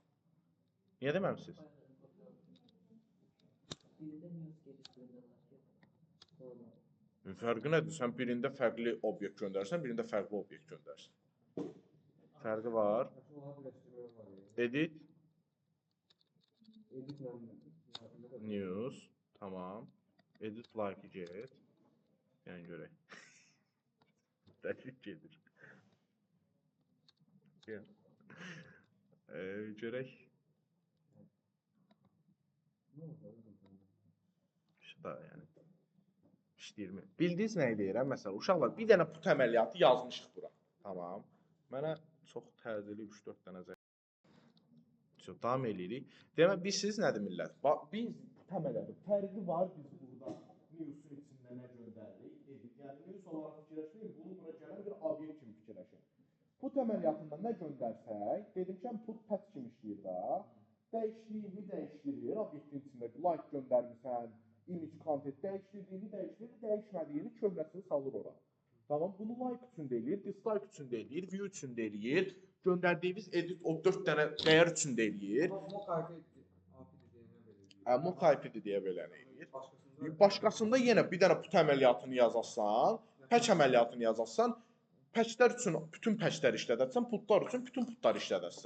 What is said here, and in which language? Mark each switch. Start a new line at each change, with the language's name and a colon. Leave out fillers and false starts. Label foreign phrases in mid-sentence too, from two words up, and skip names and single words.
Azerbaijani: Niyə deməmisiniz? Fərqi nədir? Sən birində fərqli obyekt göndərsən, birində fərqli obyekt göndərsən. Fərqi var. Edit. News. Tamam.
English: Edit like get.
Azerbaijani: Yəni görək. Təşvik gedir. Görək. İşte yəni. İşləyirmi? Bildiniz nə deyirəm? Məsələn, uşaqlar bir dənə put əməliyyatı yazmışıq bura. Tamam. Mənə çox təzəli 3-4 dənə davam eləyirik. Demək, siz nədir millət? Biz put əməliyyatı fərqi var biz burada news'un içində nə göndəririk? Yəni news olaraq fikirləşməyin, bunu bura gələn bir obyekt kimi fikirləşin. Put əməliyyatında nə göndərsək, dedim ki,
English: put patch
Azerbaijani: kimi işləyir da. Dəyişdiyini dəyişdirir, obyektin içində like göndərmirsən,
English: image content
Azerbaijani: dəyişdirdiyini dəyişdirir, dəyişmədiyini köhnəsini salır ora. Tamam, bunu like üçün deyir, dislike üçün deyir, view üçün deyir, göndərdiyimiz edit o 4 dənə dəyər üçün deyir.
English: Mock IP-dir
Azerbaijani: deyə beləni eləyir. Başqasında yenə bir dənə put əməliyyatını yazasan, patch əməliyyatını yazasan, patchlər üçün bütün patchlər işlədərsən, putlar üçün bütün putlar işlədərsən.